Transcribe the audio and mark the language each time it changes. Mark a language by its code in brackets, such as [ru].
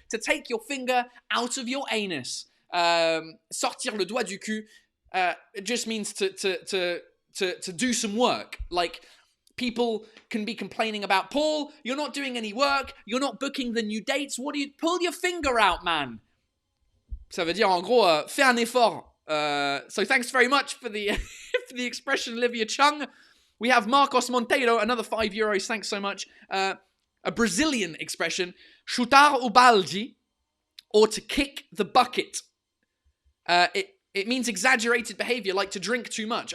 [en] To take your finger out of your anus. [fr] Sortir le doigt du cul. [en] It just means to do some work. Like, people can be complaining about, Paul, you're not doing any work, you're not booking the new dates, what do you, pull your finger out, man. [fr] Ça veut dire, en gros, fais un effort. [en] So thanks very much for the for the expression, Olivia Chung. We have Marcos Monteiro, another €5, thanks so much. A Brazilian expression, chutar o balde, or to kick the bucket. It means exaggerated behavior, like to drink too much.